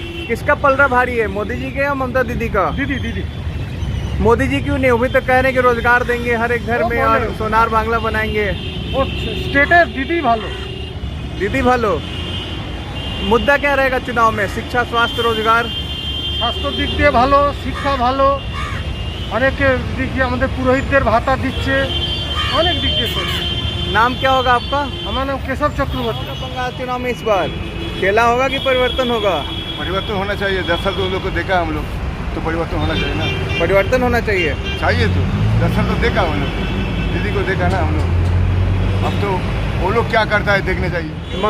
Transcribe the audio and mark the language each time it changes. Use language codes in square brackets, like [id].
[hi] किसका पलड़ा भारी है, मोदी जी के या ममता दीदी का? दीदी दीदी मोदी जी क्यों नहीं? वो भी तो कह रहे हैं कि रोजगार देंगे हर एक घर में और सोनार बांग्ला बनाएंगे। वो स्टेटस दीदी भालो। दीदी [bn] ভালো। [hi] मुद्दा क्या रहेगा चुनाव में? शिक्षा, स्वास्थ्य, रोजगार? [bn] স্বাস্থ্য দিক দিয়ে ভালো, শিক্ষা ভালো, অনেকের দিক দিয়ে আমাদের পুরোহিতদের ভাতা দিচ্ছে, অনেক দিক দিয়ে চলছে। [hi] नाम क्या होगा आपका? [bn] আমার নাম কেশব চক্রবর্তী। [hi] बंगाल चुनाव में इस बार खेला होगा कि परिवर्तन होगा? परिवर्तन होना चाहिए। 10 साल तो उन लोग को देखा हम लोग, तो परिवर्तन होना चाहिए ना। परिवर्तन होना चाहिए। चाहिए तो 10 साल तो देखा हम लोग, दीदी को देखा ना हम लोग। अब तो वो लोग क्या करता है देखने चाहिए।